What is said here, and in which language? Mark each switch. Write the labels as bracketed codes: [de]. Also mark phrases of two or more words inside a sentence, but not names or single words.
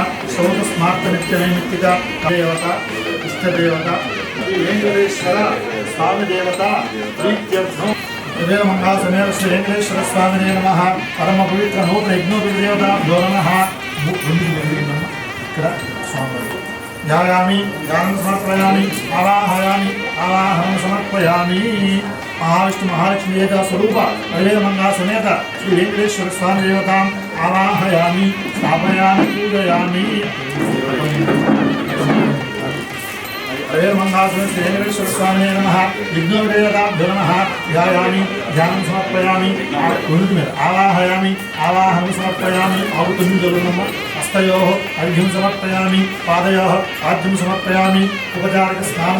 [sa] श्रौतस्मार्तनित्यनैमित्तिक देवता इष्टदेवता वेङ्कटेश्वर स्वामिदेवता प्रीत्यर्थं हृदयमङ्गलसमेत श्री वेङ्कटेश्वर स्वामिने नमः परमपवित्र नूतन यज्ञोपदेवताभ्यो नमः ఇక్కడ స్వామి ధ్యాయామి ధ్యానం సమర్పయామి ఆవాహయామి ఆవాహనం సమర్పయామి महाविष्णु महालक्ष्मी एक स्वरूप अवेदमंगा समेत श्री वेंकटेश्वर स्वामी देवता आवाहयामि स्थापयामि पूजयामि अवेदमंगा समेत श्री वेंकटेश्वर स्वामी नमः विघ्नदेवताभ्यो नमः ध्यायामि ध्यानं समर्पयामि आवाहयामि आवाहनं समर्पयामि आहुतिं हस्तयोः अर्घ्यं समर्पयामि पादयोः आद्यं समर्पयामि उपचारक स्नानं